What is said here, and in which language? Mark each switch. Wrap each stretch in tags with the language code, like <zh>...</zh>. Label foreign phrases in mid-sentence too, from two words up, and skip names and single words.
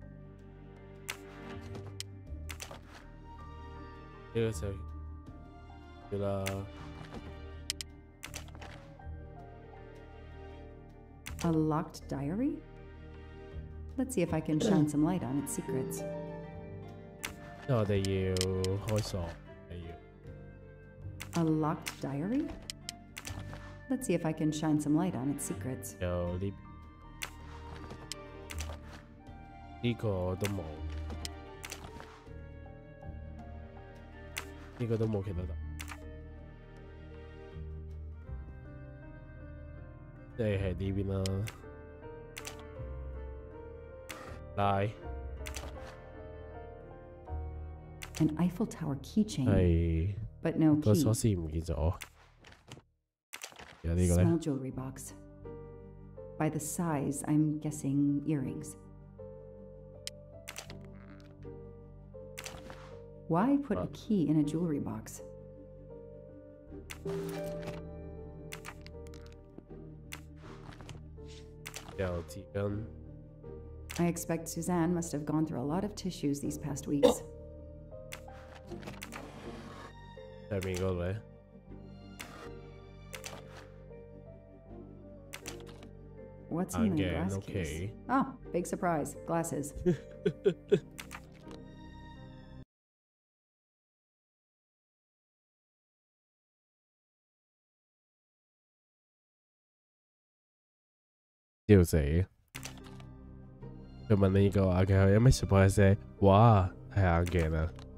<yue>個就要啦。</yue> <en>A locked diary? Let's see if I can shine some light on its secrets.</en> <yue>因為我哋要開鎖，</yue> <en>要。A locked diary? Let's see if I can shine some light on its secrets.</en> <yue>有呢個都冇，呢個都冇其他得，即係呢邊啦。拉</yue> <en>An Eiffel Tower keychain.</en> <yue>係</yue> <en>But no</en> <yue>個</yue> <en>key.</en> <yue>鎖匙唔見咗。有呢個咧</yue> <en>Small jewelry box. By the size, I'm guessing earrings. Why put a key in a jewelry box? I expect Suzanne must have gone through a lot of tissues these past weeks. What's in the glass case? Oh, big surprise. Glasses.</en> <yue>笑死！佢問你呢個話，佢有咩 surprise 啫？哇，睇眼鏡啊！</yue>